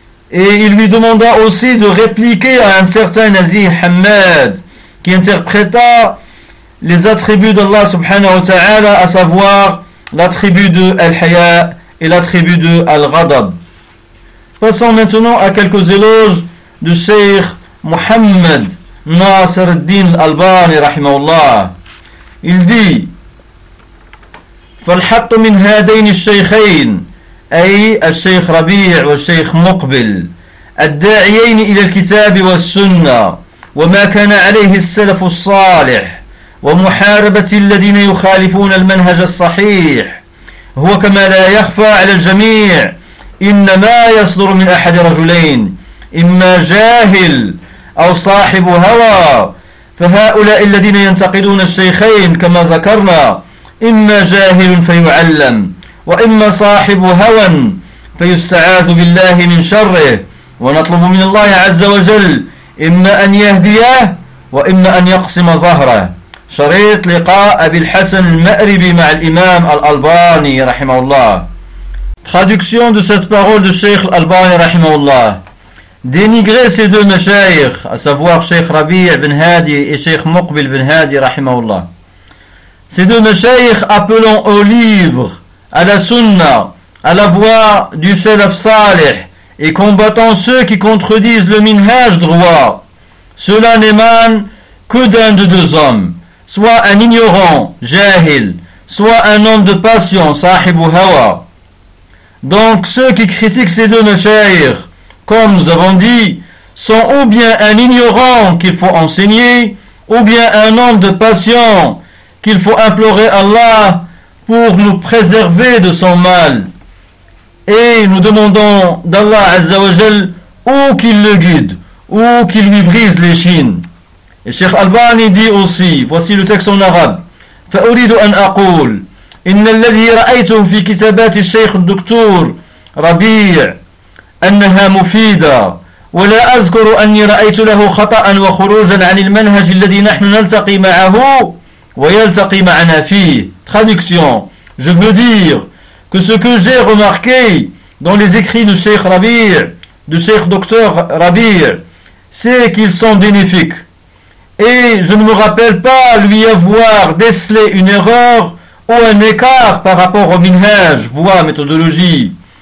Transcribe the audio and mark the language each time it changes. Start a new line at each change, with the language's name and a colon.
French: Et il lui demanda aussi de répliquer à un certain Nazir Hamad, qui interpréta les attributs d'Allah subhanahu wa ta'ala, à savoir l'attribut de Al-Haya et l'attribut de Al-Ghadab. Passons maintenant à quelques éloges de Sheikh Muhammad Nasir al-Din al-Albani, rahimahullah. Il dit,
Arabic: فالحق من هذين الشيخين أي الشيخ ربيع والشيخ مقبل الداعيين إلى الكتاب والسنة وما كان عليه السلف الصالح ومحاربة الذين يخالفون المنهج الصحيح هو كما لا يخفى على الجميع إنما يصدر من أحد رجلين إما جاهل أو صاحب هوى فهؤلاء الذين ينتقدون الشيخين كما ذكرنا إما جاهل فيعلم وإما صاحب هوى فيستعاذ بالله من شره ونطلب من الله عز وجل إما أن يهديه وإما أن يقسم ظهره. شريط لقاء أبي الحسن المأربي مع الإمام الألباني رحمه الله.
French: Traduction de cette parole de Cheikh Al-Albani رحمه الله. Dénigrer ces deux mashaykh, à savoir Cheikh Rabi' ibn Hadi et Cheikh Muqbil ibn Hadi, rahimahullah. Ces deux mashaykh appelant au livre, à la sunna, à la voie du salaf salih, et combattant ceux qui contredisent le minhaj droit, cela n'émane que d'un de deux hommes, soit un ignorant, jahil, soit un homme de passion, sahib ou hawa. Donc ceux qui critiquent ces deux mashaykh, comme nous avons dit, sont ou bien un ignorant qu'il faut enseigner, ou bien un homme de passion qu'il faut implorer Allah pour nous préserver de son mal. Et nous demandons d'Allah Azza wa Jal ou qu'il le guide, ou qu'il lui brise les chines. Et Cheikh Albani dit aussi, voici le texte en arabe,
Arabic: « فَأُرِيدُ أَنْ أَقُولُ إِنَّ الَّذِي رَأَيْتُمْ فِي كِتَابَاتِ الشَّيْخُ الدُّكْتُورُ رَبِيعُ أنها مفيدة ولا أذكر أني رأيت له خطأ وخروجا عن المنهج الذي نحن نلتقي معه ويلتقي معنا فيه.
French: Traduction: je veux dire que ce que j'ai remarqué dans les écrits du Cheikh Rabi', du Cheikh Docteur Rabi', c'est qu'ils sont bénéfiques. Et je ne me rappelle pas lui avoir décelé une erreur ou un écart par rapport au minhaj, voie méthodologie.